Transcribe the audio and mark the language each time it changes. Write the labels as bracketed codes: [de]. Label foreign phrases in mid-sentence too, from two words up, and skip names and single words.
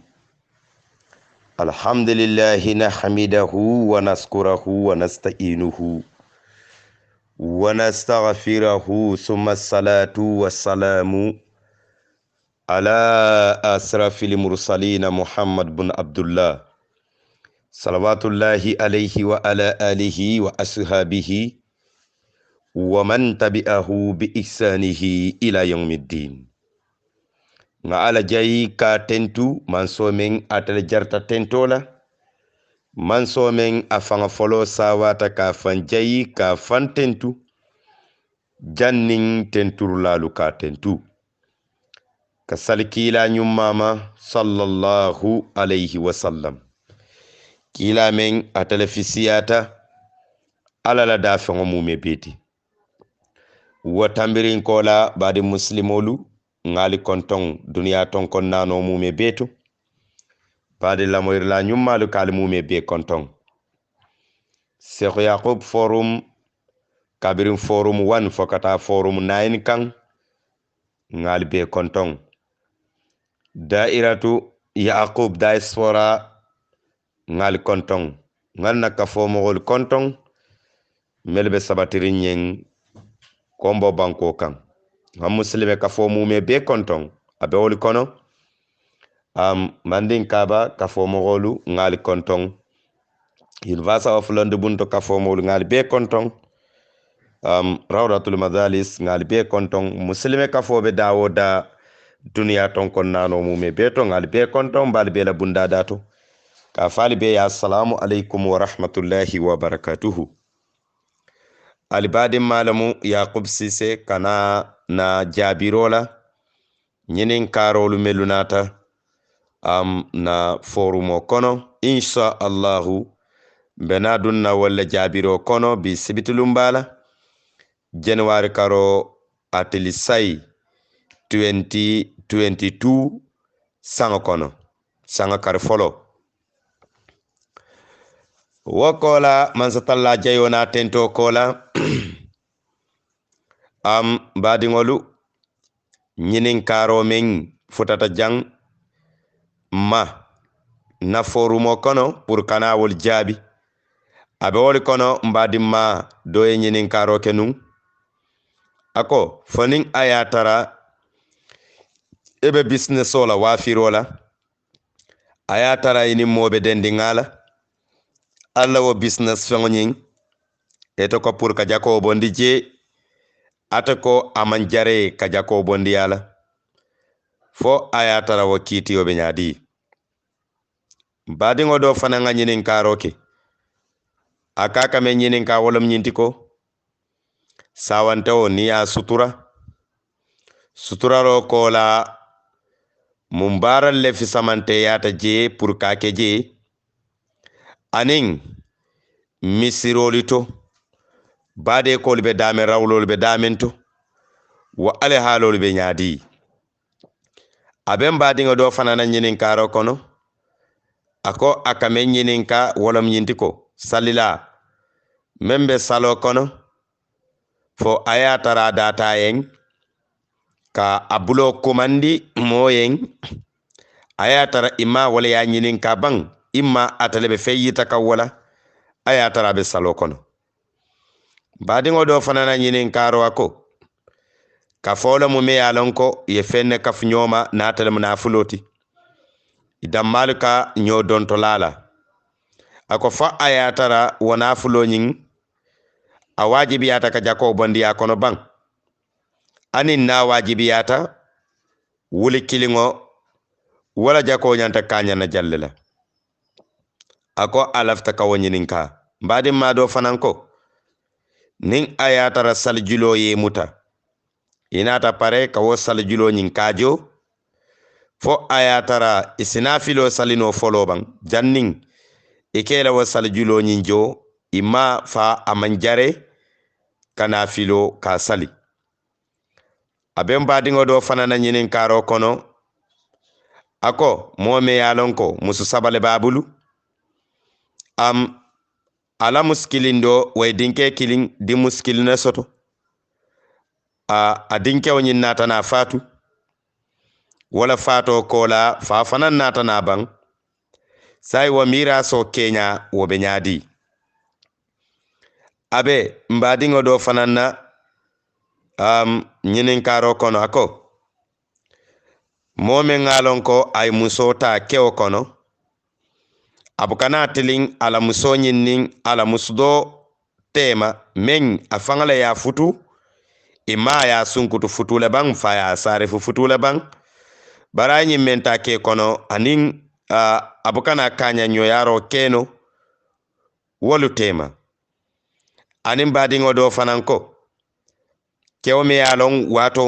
[ar] الحمد لله نحمده ونشكره ونستعينه ونستغفره ثم الصلاة والسلام على أشرف المرسلين محمد بن عبد الله صلوات الله عليه وعلى آله وأصحابه ومن تبعه بإحسانه إلى يوم الدين. [man] Nga ala jayi ka tentu mansomen atele jarta tentola mansomen afanga folo sawata ka fan jayi ka fan tentu jannin tentur lalu ka tentu ka salikila nyumama [ar] صلى الله عليه وسلم [man] kila men atele fisiyata ala la dafengo mume beti wa tambirin kola badi muslimolu ngali konton duniya ton kon nano mume betu badi lamoyir la nyummalu kal mume be konton Sheikh Yaqub forum kabirin forum 1 fokata forum 9 kan ngali be konton dairatu Yaqub diaspora ngali konton ngal naka fomogol konton melbe sabatirin yen kombo banko kan ham muslime ka fo mume be konton abe woli kono mandin kaba ka fo mogolu ngali konton University of London bunto ka fo mogolu ngali be konton rawdatul madalis ngali be konton muslime ka fo be dawo da duniya ton kon nano mume be to ngali be konton bal be la bunda dato ka fali be ya [ar] السلام عليكم ورحمة الله وبركاته. [man] Alibadin malamu Yaqub Sise kana na jabirola nyinin karolu melunata na forumo kono [ar] إن شاء الله [man] bena dunna wala jabiro kono bi sibitulumbala January karo atilisai 2022 sanga kono sanga kar folo wokola mansatalla jayona tento kola badingolu nyinin karo men futata jang ma na forumo kono pour kana wol jabi abe wol kono mbadi ma doye nyinin karo kenun ako fonin ayatara ebe business ola wafirola ayatara ini mobe dendi ngala alla wo business fengoñing eto ko pour ka jako bondi je ata ko amanjare ka jako bondi yala fo ayatara wo kiti yobe nyadi badingo do fananga nyinin karoke akaka men nyinin ka wolom nyinti ko sawante o niya sutura ro ko la mumbaral le fi samante yata je pour ka ke je anin misirolito bade ko be dame rawlol be damento wa ale halol be nyadi aben badingo do fanana nyinin karo kono ako akame nyinin ka wolom nyintiko salila membe salo kono fo ayatara data yen ka abulo komandi moyen ayatara imma wala ya nyinin ka bang imma atalebe feyita ka wala ayatara be salo kono badingo do fanana nyinin karo ako ka folo mu me yalonko ye fenne kaf nyoma natalem na fuloti idam malika nyo don to lala ako fa ayatara wana fulo nyin awajibiyata ka jako bondi ya kono bang anin na wajibiyata wuli kilingo wala jako nyanta kanya na jallela ako alafta ka wonyinin ka mbadi ma do fananko nin ayatara saljulo ye muta inata pare ka wo saljulo nyin kajo fo ayatara isinafilo salino folo bang janning ikela wo saljulo nyin jo ima fa amanjare kana filo ka sali aben badingo do fanana nyinin karo kono ako mome yalonko musu sabale babulu ala muskilindo way dinke kilin di muskilina soto a dinkewo ñin natana fatu wala fato kola fa fanan natana ban sai wo miraso kenya wo be ñaadi abe mbadiŋo do fanan na ñinin karo kono ako momen ŋalon ko ay muso ta kewo kono abukana tilin ala muso ñinnin ala musudo tema men a faŋala ya futu ima ya sunkutu futule baŋ fa ya sarifu futule baŋ bara ñin men ta ke kono anin abukana kaña ñoyaro keno wolu tema anin badiŋo do fanan ko kewo me ye lon wato